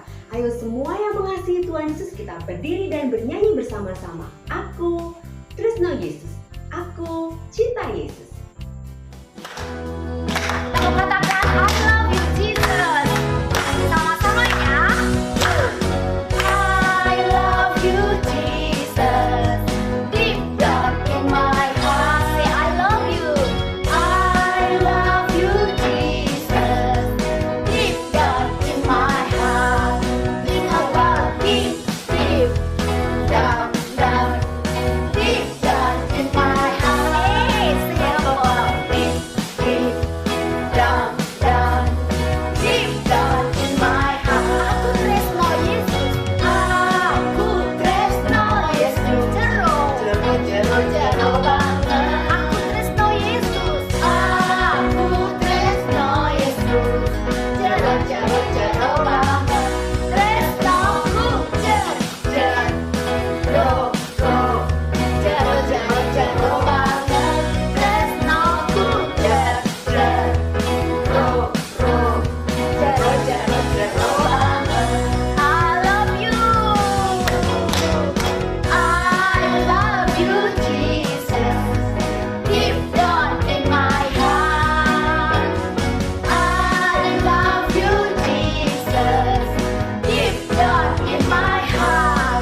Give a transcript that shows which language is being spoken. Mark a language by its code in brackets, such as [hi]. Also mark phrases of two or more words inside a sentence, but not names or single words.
[id] Ayo semua yang mengasihi Tuhan Yesus, kita berdiri dan bernyanyi bersama-sama. [jv] Aku tresno Yesus. [id] Aku cinta Yesus. Aku katakan [en] I love you Jesus. [id] Sama-sama ya. [en] I love you Jesus. Deep down in my heart, say I love you. I love you Jesus. Deep down in my heart, think about me. Deep down, deep down in my heart, say about me. Deep down, deep down in my heart. [jv] Aku tresno Yesus. Aku tresno Yesus. Jero banget. Aku tresno Yesus. Aku tresno Yesus. Jero banget. Tresnoku jero banget. Tresnoku jero banget. [en] I love you. I love you Jesus. Deep down in my heart. I love you Jesus. Deep down in my heart.